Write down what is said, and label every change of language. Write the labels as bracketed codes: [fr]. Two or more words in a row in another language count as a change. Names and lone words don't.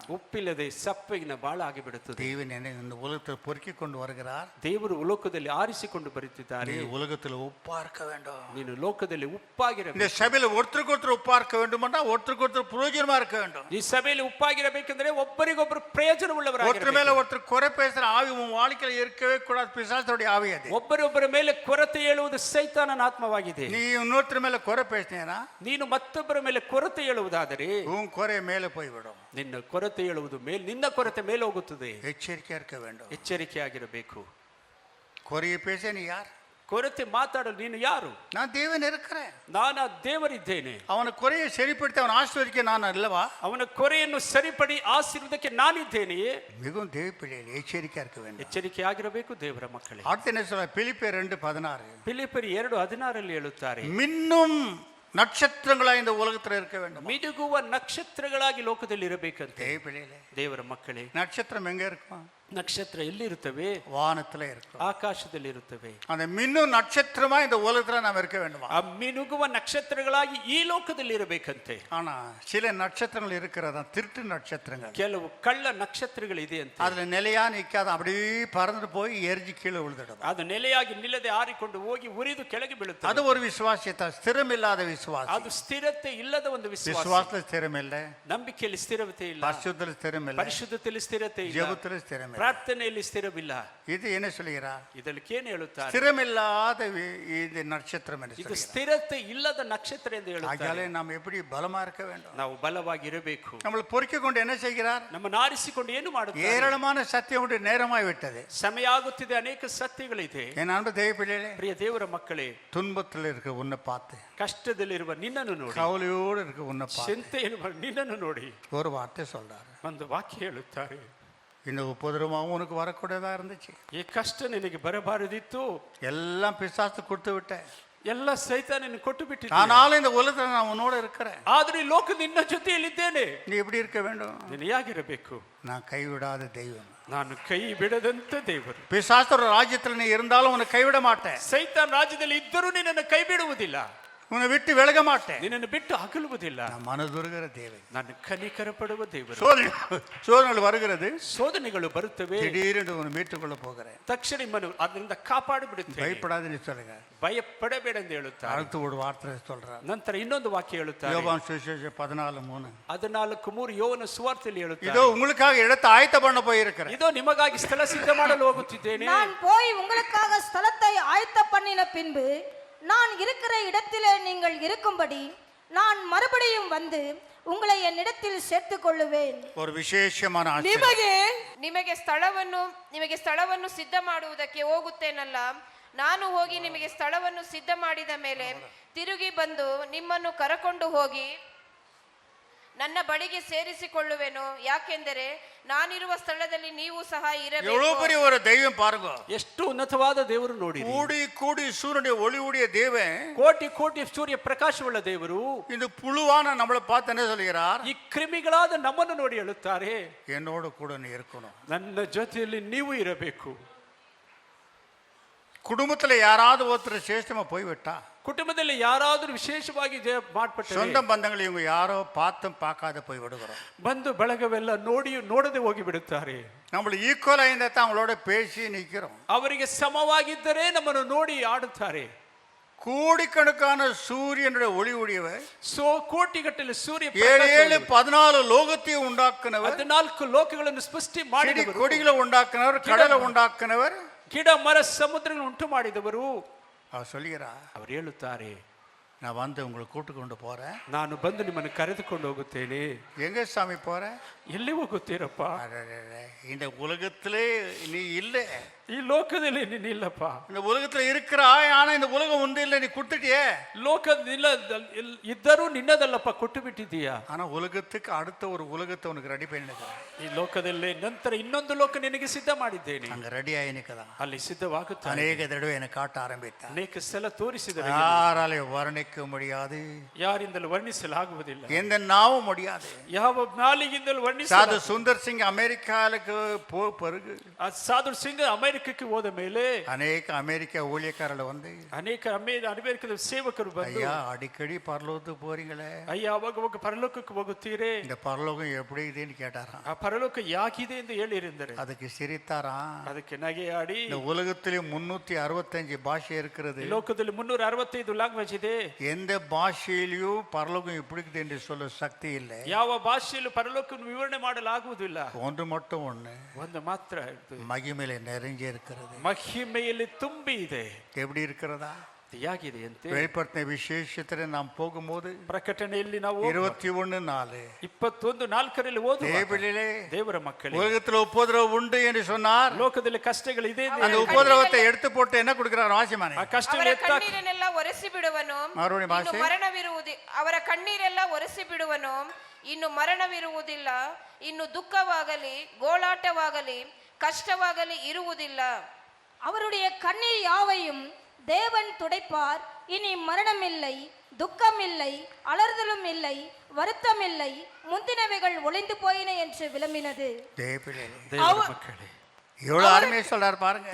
[kn] ಉಪ್ಪಿಲ್ಲದೆ ಸಪ್ಪಗಿನ ಬಾಳ ಆಗಿಬಿಡುತ್ತದೆ. [ta] தேவன் என்னை இந்த உலகத்தில் பொறுக்கி கொண்டு வருகிறார். [kn] ದೇವರು ಲೋಕದಲ್ಲಿ ಆರಿಸಿಕೊಂಡು ಬರುತ್ತಿದ್ದಾರೆ. [ta] நீ உலகத்தில் உப்பா இருக்க வேண்டும். [kn] ನೀನು ಲೋಕದಲ್ಲಿ ಉಪ್ಪಾಗಿರಬೇಕು. [ta] இந்த சபையில ஒருத்தருக்கு ஒருத்தர் உப்பா இருக்க வேண்டும்னா ஒருத்தருக்கு ஒருத்தர் பிரயோஜனமா இருக்க வேண்டும். [kn] ಈ ಸಭೆಯಲ್ಲಿ ಉಪ್ಪಾಗಿರಬೇಕೆಂದ್ರೆ ಒಬ್ಬರಿಗೊಬ್ಬರು ಪ್ರಯೋಜನ [ta] ஒருத்தர் [kn] ಉಳ್ಳವರಾಗಿರಬೇಕು. [ta] மேல ஒருத்தர் குறை பேசுற ஆவி உன் வாழ்க்கையில இருக்கவே கூடாது. பிசாசுடைய ஆவி அது. [kn] ಒಬ್ಬರೊಬ್ಬರ ಮೇಲೆ ಕೊರತೆ ಹೇಳುವುದು ಸೈತಾನನ ಆತ್ಮವಾಗಿದೆ. [ta] நீ இன்னொருத்தர் மேல குறை பேசினேனா [kn] ನೀನು ಮತ್ತೊಬ್ಬರ ಮೇಲೆ ಕೊರತೆ ಹೇಳುವುದಾದರೆ [ta] உன் குறை மேலே போய்விடும். [kn] ನಿನ್ನ ಕೊರತೆ ಹೇಳುವುದು ನಿನ್ನ ಕೊರತೆ ಮೇಲೆ ಹೋಗುತ್ತದೆ. [ta] எச்சரிக்கையா இருக்க வேண்டும். [kn] ಎಚ್ಚರಿಕೆಯಾಗಿರಬೇಕು. [ta] குறையை பேச நீ யார்? [kn] ಕೊರತೆ ಮಾತಾಡಲು ನೀನು ಯಾರು? [ta] நான் தேவன் இருக்கிறேன். [kn] ನಾನು ದೇವರಿದ್ದೇನೆ. [ta] அவன குறையை சரிப்படுத்தி அவன் ஆசீர்வதிக்க நான் அல்லவா? [kn] ಅವನ ಕೊರೆಯನ್ನು ಸರಿಪಡಿ ಆಶೀರ್ವಾದಕ್ಕೆ ನಾನಿದ್ದೇನೆಯೇ? [ta] மிகவும் தேவ பிள்ளைகள் எச்சரிக்கையா இருக்க வேண்டும். [kn] ಎಚ್ಚರಿಕೆಯಾಗಿರಬೇಕು ದೇವರ ಮಕ್ಕಳೇ. [ta] அடுத்து என்ன சொல்ல? பிலிப்பியர் 2:16 [kn] ಫಿಲಿಪ್ಪರು 2:16 ಹೇಳುತ್ತಾರೆ, [ta] மின்னும் நட்சத்திரங்களா இந்த உலகத்துல இருக்க வேண்டும். [kn] ಮಿನುಗುವ ನಕ್ಷತ್ರಗಳಾಗಿ ಲೋಕದಲ್ಲಿ ಇರಬೇಕಂತೆ. [ta] தேவ பிள்ளைகளே, [kn] ದೇವರ ಮಕ್ಕಳೇ, [ta] நட்சத்திரம் எங்க இருக்கும்? [kn] ನಕ್ಷತ್ರ ಎಲ್ಲಿರುತ್ತವೆ? [ta] வானத்துல இருக்கும். [kn] ಆಕಾಶದಲ್ಲಿ ಇರುತ್ತವೆ. [ta] அந்த மின்னும் நட்சத்திரமா இந்த உலகத்துல நாம் இருக்க வேண்டுமா? [kn] ಆ ಮಿನುಗುವ ನಕ್ಷತ್ರಗಳಾಗಿ ಈ ಲೋಕದಲ್ಲಿ ಇರಬೇಕಂತೆ. [ta] ஆனா சில நட்சத்திரங்கள் இருக்கிறதா, திருட்டு நட்சத்திரங்கள். [kn] ಕೆಲವು ಕಳ್ಳ ನಕ್ಷತ್ರಗಳಿದೆ ಅಂತ. [ta] அதுல நிலையா நிக்காத அப்படியே பறந்து போய் எரிஞ்சு கீழே விழுந்துடும். [kn] ಅದು ನೆಲೆಯಾಗಿ ನಿಲ್ಲದೆ ಹಾರಿಕೊಂಡು ಹೋಗಿ ಉರಿದು ಕೆಳಗೆ ಬೀಳುತ್ತದೆ. [ta] அது ஒரு விசுவாசியத்தை, ஸ்திரமில்லாத விசுவாசி. [kn] ಅದು ಸ್ಥಿರತೆ ಇಲ್ಲದ ಒಂದು ವಿಶ್ವಾಸ. [ta] விசுவாசத்துல ஸ்திரம் இல்ல, [kn] ನಂಬಿಕೆಯಲ್ಲಿ ಸ್ಥಿರತೆ ಇಲ್ಲ, [ta] பரிசுத்தத்துல ஸ்திரம் இல்ல, [kn] ಪರಿಶುದ್ಧತೆಯಲ್ಲಿ ಸ್ಥಿರತೆ ಇಲ್ಲ, [ta] ஜெபத்துல ஸ்திரம் இல்ல. [kn] ಪ್ರಾರ್ಥನೆಯಲ್ಲಿ ಸ್ಥಿರವಿಲ್ಲ. [ta] இது என்ன சொல்லுகிறா? [kn] ಇದಕ್ಕೆ ಏನು ಹೇಳುತ್ತಾರೆ? [ta] ஸ்திரமில்லாத இது நட்சத்திரம் என்று [kn] ಇದು [ta] சொல்லுகிறார். [kn] ಸ್ಥಿರತೆ ಇಲ್ಲದ ನಕ್ಷತ್ರ ಎಂದು [ta] ஆகையாலே [kn] ಹೇಳುತ್ತಾರೆ. [ta] நாம் எப்படி பலமா இருக்க வேண்டும்? [kn] ನಾವು ಬಲವಾಗಿರಬೇಕು. [ta] நம்மளை பொறுக்கிக் கொண்டு என்ன செய்கிறார்? [kn] ನಮ್ಮನ್ನು ಆರಿಸಿಕೊಂಡು ಏನು ಮಾಡುತ್ತಾರೆ? [ta] ஏராளமான சத்தியம் உண்டு, நேரமாய் விட்டது. [kn] ಸಮಯ ಆಗುತ್ತಿದೆ, ಅನೇಕ ಸತ್ಯಗಳಿದೆ. [ta] என் அன்பு தேவ பிள்ளைகளே, [kn] ಪ್ರಿಯ ದೇವರ ಮಕ್ಕಳೇ, [ta] துன்பத்தில் இருக்க உன்னை பார்த்து, [kn] ಕಷ್ಟದಲ್ಲಿರುವ ನಿನ್ನನ್ನು ನೋಡಿ, [ta] கவலையோடு இருக்க உன்னை பார்த்து [kn] ಚಿಂತೆಯನ್ನು ನಿನ್ನನ್ನು ನೋಡಿ [ta] ஒரு வார்த்தை சொல்றாரு. [kn] ಒಂದು ವಾಕ್ಯ ಹೇಳುತ್ತಾರೆ, [ta] இந்த உபதிரவமும் உனக்கு வரக்கூடியதா இருந்துச்சு, [kn] ಈ ಕಷ್ಟ ನಿನಗೆ ಬರಬಾರದಿತ್ತು, [ta] எல்லாம் பிசாசு கொடுத்து விட்டேன், [kn] ಎಲ್ಲ ಸೈತಾನನ್ನು ಕೊಟ್ಟು ಬಿಟ್ಟಿದ್ದೆ, [ta] ஆனாலும் இந்த உலகத்துல நான் உன்னோட இருக்கிறேன். [kn] ಆದ್ರೆ ಈ ಲೋಕ ನಿನ್ನ ಜೊತೆಯಲ್ಲಿದ್ದೇನೆ. [ta] நீ எப்படி இருக்க வேண்டும்? [kn] ನೀನು ಹೇಗಿರಬೇಕು? [ta] நான் கைவிடாத தெய்வம். [kn] ನಾನು ಕೈ ಬಿಡದಂತ ದೇವರು. [ta] பிசாசோட ராஜ்யத்துல நீ இருந்தாலும் உன்னை கைவிட மாட்டேன். [kn] ಸೈತಾನ್ ರಾಜ್ಯದಲ್ಲಿ ಇದ್ದರೂ ನಿನ್ನನ್ನು ಕೈ ಬಿಡುವುದಿಲ್ಲ, [ta] உன்னை விட்டு விலக மாட்டேன். [kn] ನಿನ್ನನ್ನು ಬಿಟ್ಟು ಅಗಲುವುದಿಲ್ಲ. [ta] நான் மனதுருகிற தேவன். [kn] ನಾನು ಕನಿಕರ ಪಡುವ ದೇವರು. [ta] சோதனைகள் வருகிறது, [kn] ಶೋಧನೆಗಳು ಬರುತ್ತವೆ, [ta] திடீரென்று உன்னை மீட்டுக்கொள்ள போகிறேன். [kn] ತಕ್ಷಣ ನಿಮ್ಮನ್ನು ಅದರಿಂದ ಕಾಪಾಡಿ ಬಿಡುತ್ತೇನೆ, [ta] பயப்படாத நீ சொல்லுங்க. [kn] ಭಯಪಡಬೇಡ ಎಂದು ಹೇಳುತ್ತಾರೆ. [ta] அடுத்து ஒரு வார்த்தை சொல்றார். [kn] ನಂತರ ಇನ್ನೊಂದು ವಾಕ್ಯ ಹೇಳುತ್ತಾರೆ, [ta] யோவான் சுவிசேஷம் 14:3 [kn] 14:3 ಯೋವನ ಸುವಾರ್ತೆಯಲ್ಲಿ [ta] இதோ [kn] ಹೇಳುತ್ತಾರೆ, [ta] உங்களுக்காக இடத்தை ஆயத்த பண்ண போயிருக்கிறேன். [kn] ಇದೋ ನಿಮಗಾಗಿ ಸ್ಥಳ ಸಿದ್ಧ ಮಾಡಲು ಹೋಗುತ್ತಿದ್ದೇನೆ. [ta] நான் போய் உங்களுக்காக ஸ்தலத்தை ஆயத்த பண்ணின பின்பு நான் இருக்கிற இடத்திலே நீங்கள் இருக்கும்படி நான் மறுபடியும் வந்து உங்களை என்னிடத்தில் சேர்த்துக் கொள்ளுவேன். ஒரு விசேஷமான ஆசீர்வாதம். [kn] ನಿಮಗೆ ಸ್ಥಳವನ್ನು ಸಿದ್ಧ ಮಾಡುವುದಕ್ಕೆ ಹೋಗುತ್ತೇನಲ್ಲ, ನಾನು ಹೋಗಿ ನಿಮಗೆ ಸ್ಥಳವನ್ನು ಸಿದ್ಧ ಮಾಡಿದ ಮೇಲೆ ತಿರುಗಿ ಬಂದು ನಿಮ್ಮನ್ನು ಕರಕೊಂಡು ಹೋಗಿ ನನ್ನ ಬಳಿಗೆ ಸೇರಿಸಿಕೊಳ್ಳುವೆನು. ಯಾಕೆಂದರೆ ನಾನಿರುವ ಸ್ಥಳದಲ್ಲಿ ನೀವು ಸಹ ಇರಬೇಕು. [ta] எவ்வளவு பெரிய ஒரு தெய்வம் பாருங்க. [kn] ಎಷ್ಟು ಉನ್ನತವಾದ ದೇವರು ನೋಡಿ. [ta] கூடி கூடி சூரியனுடைய ஒளி உடைய தேவன், [kn] ಕೋಟಿ ಕೋಟಿ ಸೂರ್ಯ ಪ್ರಕಾಶವುಳ್ಳ ದೇವರು [ta] இந்த புழுவான நம்மளை பார்த்து என்ன சொல்கிறார்? [kn] ಈ ಕ್ರಿಮಿಗಳಾದ ನಮ್ಮನ್ನು ನೋಡಿ ಹೇಳುತ್ತಾರೆ, [ta] என்னோட கூட நீ இருக்கணும். [kn] ನನ್ನ ಜೊತೆಯಲ್ಲಿ ನೀವು ಇರಬೇಕು. [ta] குடும்பத்துல யாராவது ஒருத்தர் சேஷ்டமா போய்விட்டா, [kn] ಕುಟುಂಬದಲ್ಲಿ ಯಾರಾದರೂ ವಿಶೇಷವಾಗಿ ಮಾಡ್ಪಟ್ಟರೆ, [ta] சொந்த பந்தங்கள் இவங்க யாரோ பார்த்தும் பார்க்காத போய் விடுகிறோம். [kn] ಬಂದು ಬಳಗವೆಲ್ಲ ನೋಡದೆ ಹೋಗಿ ಬಿಡುತ್ತಾರೆ. [ta] நம்மள ஈக்குவலா இருந்தா தான் அவங்களோட பேசி நிக்கிறோம். [kn] ಅವರಿಗೆ ಸಮವಾಗಿದ್ದರೆ ನಮ್ಮನ್ನು ನೋಡಿ ಆಡುತ್ತಾರೆ. [ta] கோடிக்கணக்கான சூரியனுடைய ஒளி உடையவர், [kn] ಕೋಟಿಗಟ್ಟಲೆ ಸೂರ್ಯ [ta] 14 லோகத்தையும் உண்டாக்குனவர், [kn] 14 ಲೋಕಗಳನ್ನು ಸೃಷ್ಟಿ ಮಾಡಿದವರು, [ta] கொடிகளை உண்டாக்குனவர், கடலை உண்டாக்குனவர், [kn] ಗಿಡ ಮರ ಸಮುದ್ರಗಳನ್ನು ಉಂಟು ಮಾಡಿದವರು. [ta] அவர் சொல்கிறார், [kn] ಅವರು ಹೇಳುತ್ತಾರೆ, [ta] நான் வந்து உங்களை கூட்டு கொண்டு போறேன். [kn] ನಾನು ಬಂದು ನಿಮ್ಮನ್ನು ಕರೆದುಕೊಂಡು ಹೋಗುತ್ತೇನೆ. [ta] எங்க சாமி போற? [kn] ಎಲ್ಲಿ ಹೋಗುತ್ತೀರಪ್ಪ? [ta] இந்த உலகத்திலே நீ இல்லை, [kn] ಈ ಲೋಕದಲ್ಲಿ ನೀನಿಲ್ಲಪ್ಪ. [ta] இந்த உலகத்துல இருக்கிறாய், ஆனா இந்த உலகம் ஒன்று இல்லை, நீ கொடுத்துட்டியே. [kn] ಲೋಕದಿಲ್ಲ ಇದ್ದರೂ ನಿನ್ನದಲ್ಲಪ್ಪ, ಕೊಟ್ಟು ಬಿಟ್ಟಿದ್ದೀಯಾ. [ta] ஆனா உலகத்துக்கு அடுத்த ஒரு உலகத்தை உனக்கு ரெடி பண்ணிருக்கிறேன். [kn] ಈ ಲೋಕದಲ್ಲೇ ನಂತರ ಇನ್ನೊಂದು ಲೋಕ ನಿನಗೆ ಸಿದ್ಧ ಮಾಡಿದ್ದೇನೆ. [ta] அங்க ரெடி ஆயினிக்கதான் [kn] ಅಲ್ಲಿ ಸಿದ್ಧವಾಗುತ್ತಾನೆ. [ta] அநேக தடவை என்னை காட்ட ஆரம்பித்தான். [kn] ಅನೇಕ ಸಲ ತೋರಿಸಿದರೆ [ta] யாராலையும் வர்ணிக்க முடியாது, [kn] ಯಾರಿಂದಲೂ ವರ್ಣಿಸಲಾಗುವುದಿಲ್ಲ, [ta] எந்த நாவும் முடியாது. [kn] ಯಾವ ನಾಲಿಗಿಂದಲೂ ವರ್ಣಿಸ. [ta] சாது சுந்தர் சிங் அமெரிக்காவுக்கு பிறகு, [kn] ಸಾಧು ಸಿಂಗ್ ಅಮೆರಿಕಕ್ಕೆ ಹೋದ ಮೇಲೆ [ta] அநேக அமெரிக்க ஊழியக்காரர்கள் வந்து, [kn] ಅನೇಕ ಅಮೆರಿಕದ ಸೇವಕರು ಬಂದು, [ta] ஐயா அடிக்கடி பரலோகத்துக்கு போறீங்களே, [kn] ಅಯ್ಯ ಅವಾಗ ಪರಲೋಕಕ್ಕೆ ಹೋಗುತ್ತೀರೇ, [ta] இந்த பரலோகம் எப்படி இதுன்னு கேட்டாராம். [kn] ಆ ಪರಲೋಕ ಯಾಕಿದೆ ಎಂದು ಹೇಳಿರೆಂದರೆ [ta] அதுக்கு சிரித்தாராம். [kn] ಅದಕ್ಕೆ ನಗೆಯಾಡಿ, [ta] இந்த உலகத்திலே 365 பாஷை இருக்கிறது, [kn] ಲೋಕದಲ್ಲಿ 365 ಲ್ಯಾಂಗ್ವೇಜ್ ಇದೆ, [ta] எந்த பாஷையிலையும் பரலோகம் எப்படி இருக்குது என்று சொல்ல சக்தி இல்லை. [kn] ಯಾವ ಭಾಷೆಯಲ್ಲೂ ಪರಲೋಕವನ್ನು ವಿವರಣೆ ಮಾಡಲಾಗುವುದಿಲ್ಲ. [ta] ஒன்று மட்டும் ஒண்ணு, [kn] ಒಂದು ಮಾತ್ರ, [ta] மகிமையில நிறைஞ்சு இருக்கிறது. [kn] ಮಹಿಮೆಯಲ್ಲಿ ತುಂಬಿ ಇದೆ. [ta] எப்படி இருக்கிறதா? [kn] ಯಾಗಿದೆಯಂತೆ. [ta] வெளிப்படுத்தின விசேஷத்துல நாம் போகும்போது [kn] ಪ್ರಕಟಣೆಯಲ್ಲಿ ನಾವು [ta] 21:4 [kn] 21:4 ಓದುವಾಗ [ta] தேவர்களே, [kn] ದೇವರ ಮಕ್ಕಳೇ, [ta] உலகத்துல உபதிரவம் உண்டு என்று சொன்னார். [kn] ಲೋಕದಲ್ಲಿ ಕಷ್ಟಗಳು ಇದೆ ಎಂದು [ta] அந்த [kn] ಹೇಳಿದ್ದಾನೆ. [ta] உபதிரவத்தை எடுத்து போட்டு என்ன கொடுக்கிறார் வாசிமானே? [kn] ಆ ಕಷ್ಟ ಅವರ ಎತ್ತ ಕಣ್ಣೀರನ್ನೆಲ್ಲ ಒರೆಸಿ ಬಿಡುವನು, [ta] மறுபடியும் [kn] ಇನ್ನು [ta] வாசி. [kn] ಅವರ ಕಣ್ಣೀರೆಲ್ಲ ಒರೆಸಿ ಬಿಡುವನು, ಇನ್ನು ಮರಣವಿರುವುದಿಲ್ಲ, ಇನ್ನು ದುಃಖವಾಗಲಿ ಗೋಳಾಟವಾಗಲಿ ಕಷ್ಟವಾಗಲಿ ಇರುವುದಿಲ್ಲ. [ta] அவருடைய கண்ணீர் யாவையும் தேவன் துடைப்பார். இனி மரணமில்லை, துக்கமில்லை, அலறுதலும் இல்லை, வருத்தமில்லை, முந்தினவைகள் ஒளிந்து போயின என்று விளம்பினது. தேவர்களே, [kn] ದೇವರ ಮಕ್ಕಳೇ, [ta] எவ்வளவு அருமையா சொல்றாரு பாருங்க.